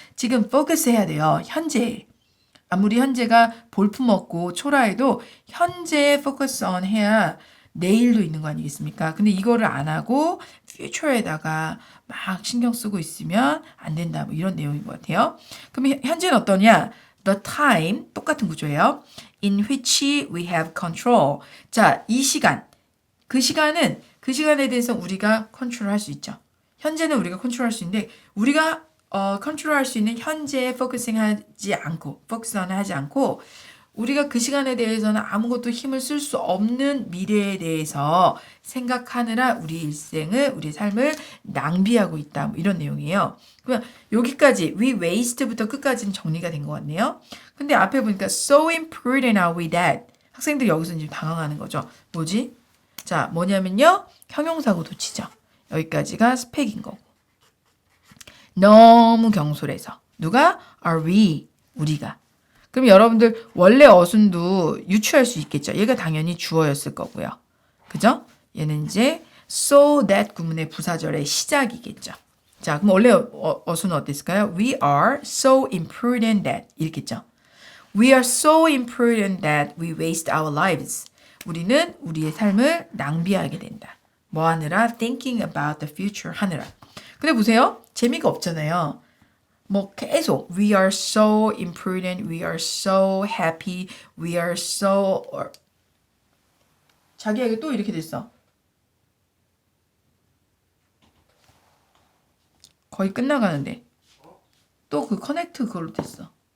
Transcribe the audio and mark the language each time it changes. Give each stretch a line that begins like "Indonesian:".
Korean: 지금 focus 해야 돼요. 현재. 아무리 현재가 볼품없고 초라해도 현재에 focus on 해야 내일도 있는 거 아니겠습니까? 근데 이거를 안 하고 future에다가 막 신경 쓰고 있으면 안 된다. 뭐 이런 내용인 것 같아요. 그럼 현재는 어떠냐?
English: The time,
Korean: 똑같은 구조예요.
English: In which we have control.
Korean: 자, 이 시간. 그 시간에 대해서 우리가 컨트롤할 수 있죠. 현재는 우리가 컨트롤할 수 있는데 우리가 컨트롤할 수 있는 현재에 포커싱하지 않고 포커스는 하지 않고 우리가 그 시간에 대해서는 아무것도 힘을 쓸 수 없는 미래에 대해서 생각하느라 우리 일생을 우리 삶을 낭비하고 있다. 뭐 이런 내용이에요. 그러면 여기까지
English: we waste
Korean: 부터 끝까지는 정리가 된 것 같네요. 근데 앞에 보니까
English: so imprudent are we that
Korean: 학생들이 여기서 이제 당황하는 거죠. 뭐지? 자, 뭐냐면요. 형용사고 도치죠. 여기까지가 스펙인 거고. 너무 경솔해서. 누가?
English: Are we?
Korean: 우리가. 그럼 여러분들 원래 어순도 유추할 수 있겠죠. 얘가 당연히 주어였을 거고요. 그죠? 얘는 이제 so that 구문의 부사절의 시작이겠죠. 자, 그럼 원래 어순은 어땠을까요?
English: We are so imprudent that
Korean: 이렇겠죠.
English: We are so imprudent that we waste our lives.
Korean: 우리는 우리의 삶을 낭비하게 된다. 뭐 하느라?
English: Thinking about the future
Korean: 하느라. 근데 보세요. 재미가 없잖아요. 뭐 계속
English: we are so imprudent, we are so happy, we are so
Korean: 자기에게 또 이렇게 됐어. 거의 끝나가는데 또 그 커넥트 그걸로 됐어.